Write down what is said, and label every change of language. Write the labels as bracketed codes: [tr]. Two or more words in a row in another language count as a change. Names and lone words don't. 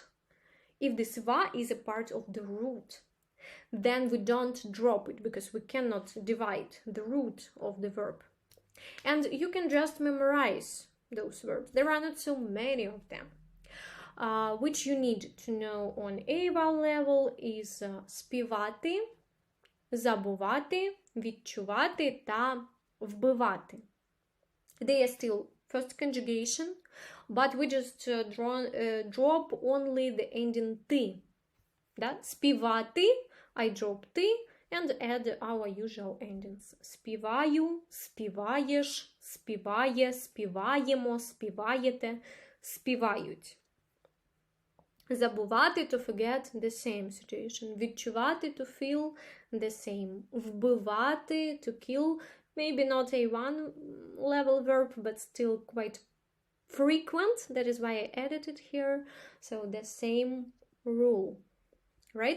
[en] If this va is a part of the root, then we don't drop it because we cannot divide the root of the verb. And you can just memorize those verbs. There are not so many of them. Which you need to know on A-vowel level is [uk] співати, забувати, відчувати та вбивати. [en] They are still first conjugation, but we just drop only the ending ти. [uk] Да? Співати, [en] I drop ти, and add our usual endings. [uk] Співаю, співаєш, співає, співаємо, співаєте, співають. Забувати, [en] to forget, the same situation. Відчувати, to feel, the same. Вбивати, to kill, maybe not a one-level verb, but still quite frequent. That is why I added it here. So the same rule, right?